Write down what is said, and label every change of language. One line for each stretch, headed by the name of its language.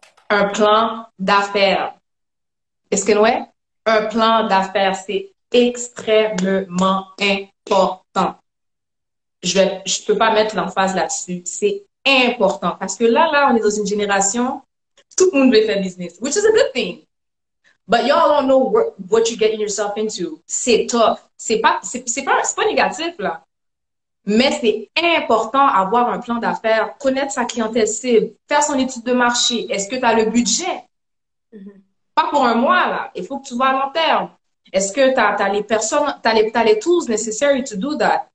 French: Un plan d'affaires. Est-ce que ouais? Un plan d'affaires, c'est extrêmement important. Je peux pas mettre l'emphase là-dessus. C'est important parce que là, on est dans une génération, tout le monde veut faire business,
English: which is a good thing. But y'all don't know what you're getting yourself into.
French: C'est tough. C'est pas négatif, là. Mais c'est important d'avoir un plan d'affaires, connaître sa clientèle cible, faire son étude de marché. Est-ce que tu as le budget? Pas pour un mois, là. Il faut que tu vas à long terme. Est-ce que tu as les personnes, t'as les
English: tools necessary to do that?